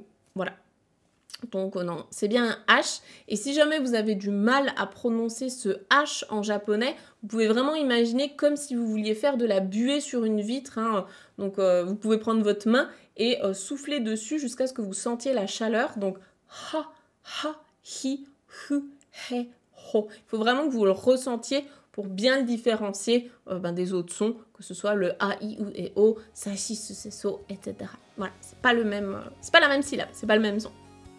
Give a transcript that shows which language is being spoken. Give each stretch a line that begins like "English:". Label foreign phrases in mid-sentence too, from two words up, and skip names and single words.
French: Voilà. Donc non, c'est bien un H. Et si jamais vous avez du mal à prononcer ce H en japonais, vous pouvez vraiment imaginer comme si vous vouliez faire de la buée sur une vitre. Hein. Donc vous pouvez prendre votre main et souffler dessus jusqu'à ce que vous sentiez la chaleur.
Japanese: Donc ha, ha, hi, hu, he, ho.
French: Il faut vraiment que vous le ressentiez pour bien le différencier des autres sons, que ce soit le A, I, U et O,
Japanese: sa, chi, su, se, so,
French: etc. Voilà, c'est pas la même syllabe, c'est pas le même son.